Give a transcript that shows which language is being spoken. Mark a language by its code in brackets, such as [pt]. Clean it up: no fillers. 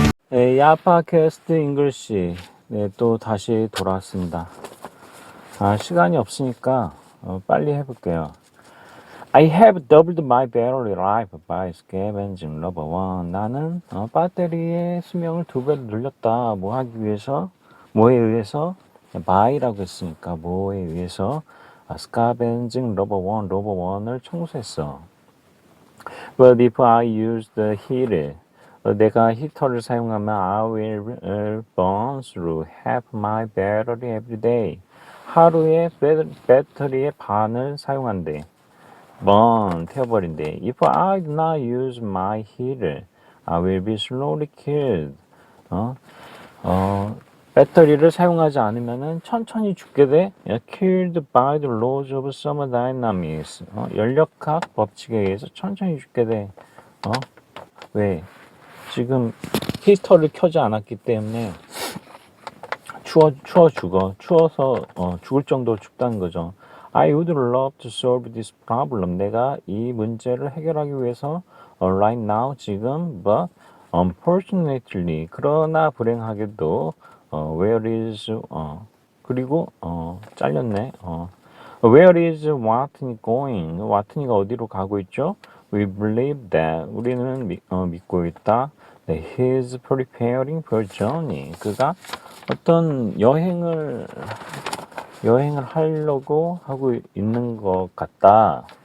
[ko] 네, 야파캐스트 잉글리시. 네, 또 다시 돌아왔습니다. 시간이 없으니까 빨리 해볼게요. [en] I have doubled my battery life by scavenging rubber one. [ko] 나는 배터리의 수명을 2배로 늘렸다. 뭐 하기 위해서? 뭐에 의해서? by라고 했으니까 뭐에 의해서? [en] scavenging rubber one, rubber one을 [ko] 청소했어. [en] But if I use the heater, [ko] 내가 히터를 사용하면 [en] I will burn through half my battery every day. [ko] 하루에 배터리의 반을 사용한대. burn, 태워버린대. [en] If I do not use my heater, I will be slowly killed. [ko] 배터리를 사용하지 않으면은 천천히 죽게 돼. [en] Killed by the laws of thermodynamics. [ko] 연력학 법칙에 의해서 천천히 죽게 돼. 왜? 지금 히터를 켜지 않았기 때문에 추워 죽어. 추워서 죽을 정도로 춥다는 거죠. [en] I would love to solve this problem. [ko] 내가 이 문제를 해결하기 위해서 [en] right now [ko] 지금 [en] but unfortunately [ko] 그러나 불행하게도 [en] where is [ko] 그리고 잘렸네. [en] Where is Watney going? [ko] 와트니가 어디로 가고 있죠? [en] We believe that [ko] 우리는 믿고 있다. [en] That he is preparing for a journey. [ko] 그가 어떤 여행을 하려고 하고 있는 것 같다.